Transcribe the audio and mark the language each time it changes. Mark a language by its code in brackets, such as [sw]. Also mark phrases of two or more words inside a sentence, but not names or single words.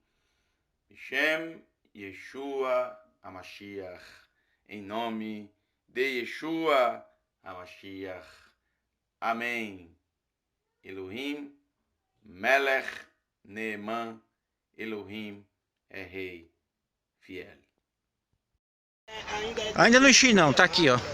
[he] שם ישוע המשיח. [pt] Em nome de Yeshua HaMashiach. Amém. [he] אלוהים מלך נאמן, [pt] Elohim é rei fiel. Ainda não enchi não, tá aqui ó.